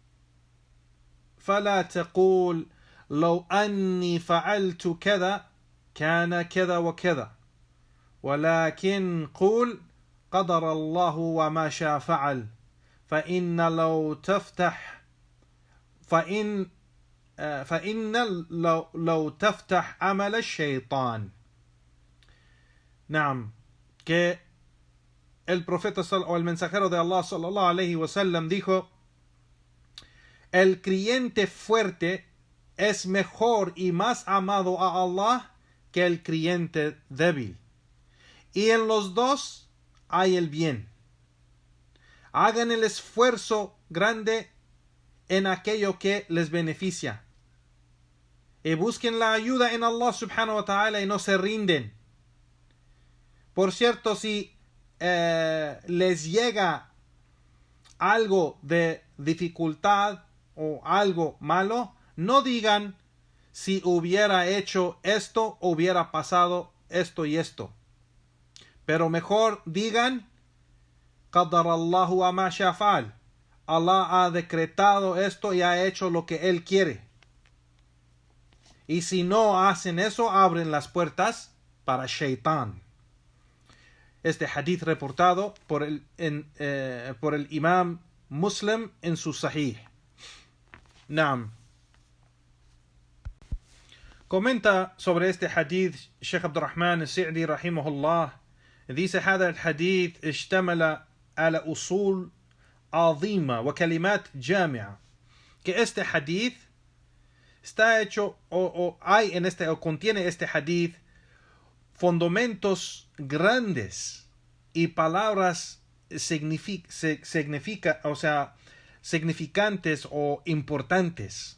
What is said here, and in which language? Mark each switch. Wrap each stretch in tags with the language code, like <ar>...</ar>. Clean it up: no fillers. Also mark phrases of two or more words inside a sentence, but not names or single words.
<ar>فلا تقول لو أني فعلت كذا كان كذا وكذا، ولكن قل قدر الله وما شاء فعل، فإن لو تفتح عمل الشيطان.</ar> <es>Que el profeta o el mensajero de Allah</es> <ar>صلى الله عليه وسلم</ar> <es>dijo: el creyente fuerte es mejor y más amado a Allah que el creyente débil, y en los dos hay el bien. Hagan el esfuerzo grande en aquello que les beneficia, y busquen la ayuda en Allah</es> <ar>سبحانه وتعالى</ar> <es>y no se rinden. Por cierto, si les llega algo de dificultad o algo malo, no digan: si hubiera hecho esto, hubiera pasado esto y esto. pero mejor digan</es> <ar>قدر الله وما شاء فعل.</ar> <es>Allah ha decretado esto y ha hecho lo que Él quiere. Y si no hacen eso, abren las puertas para Shaitán. Este hadith reportado por el Imam Muslim en su Sahih. Naam. Comenta sobre este hadith Sheikh Abdurrahman al-Sa'di rahimahullah.</es> <ar>Dice: هذا الحديث اشتمل على أصول عظيمة وكلمات جامعة.</ar> <es>Que este hadith está hecho contiene este hadith fundamentos grandes y palabras significantes o importantes.</es>